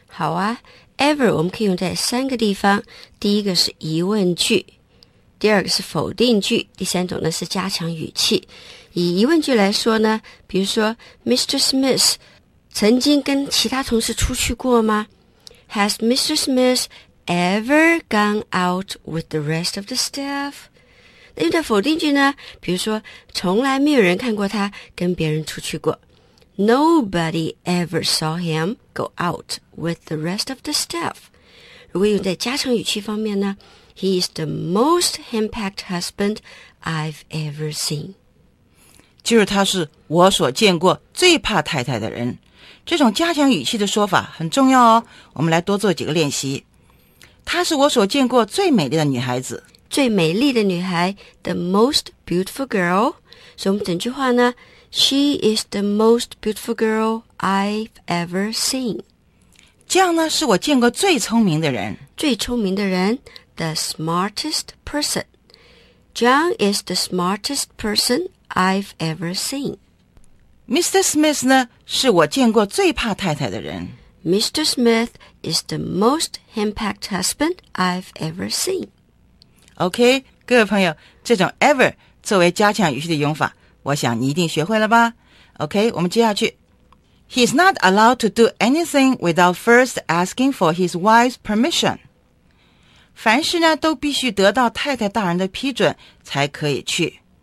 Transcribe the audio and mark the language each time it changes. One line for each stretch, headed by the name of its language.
Chinese: 好啊， ever 我们可以用在三个地方，第一个是疑问句，第二个是否定句，第三种呢是加强语气。以疑问句来说呢，比如说 Mr. Smith 曾经跟其他同事出去过吗？
English: Has Mr. Smith ever gone out with the rest of the staff?
Chinese: 那用在否定句呢，比如说从来没有人看过他跟别人出去过。
English: Nobody ever saw him go out with the rest of the staff.
Chinese: 如果用在加强语气方面呢，
English: He is the most impact husband I've ever seen.
Chinese: 就是他是我所见过最怕太太的人。这种加强语气的说法很重要哦，我们来多做几个练习。她是我所见过最美丽的女孩子。最美丽的女孩，
English: The most beautiful girl.
Chinese: 所以我们整句话呢，
English: She is the most beautiful girl I've ever seen.
Chinese: 这样呢，是我见过最聪明的人。最聪明的人，
English: the smartest person. John is the smartest person I've ever seen.
Chinese: Mr. Smith 呢，是我见过最怕太太的人。
English: Mr. Smith is the most impact husband I've ever seen.
Chinese: OK, 各位朋友，这种 ever 作为加强语气的用法，我想你一定学会了吧。
English: OK,
Chinese: 我们接下去。
English: He's not allowed to do anything without first asking for his wife's permission.
Chinese: 凡事呢都必须得到太太大人的批准才可以去。